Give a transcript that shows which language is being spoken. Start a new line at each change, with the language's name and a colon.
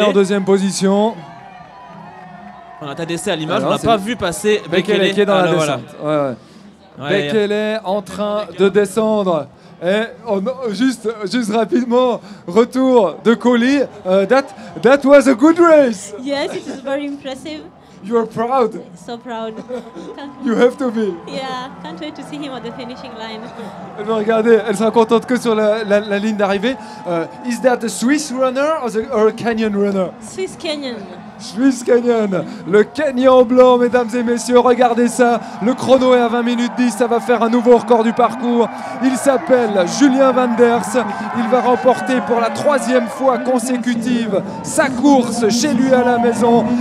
French: En 2e position. On a Tadesse à l'image, on n'a pas vu passer Bekele qui est dans la descente. Voilà. Ouais. Bekele en train de descendre Et juste rapidement, retour de Collie.
English: That was a good race. Yes, it is very impressive. You are proud. So proud. You have to be. Yeah, can't wait to see him at the finishing line.
French: Elle va regarder, elle sera contente que sur la ligne d'arrivée.
English: Is that a Swiss runner or a Kenyan runner? Swiss Kenyan.
French: Swiss Canyon, le Kenyan blanc, mesdames et messieurs, regardez ça, le chrono est à 20 minutes 10, ça va faire un nouveau record du parcours. Il s'appelle Julien Wanders, il va remporter pour la 3e fois consécutive sa course chez lui à la maison,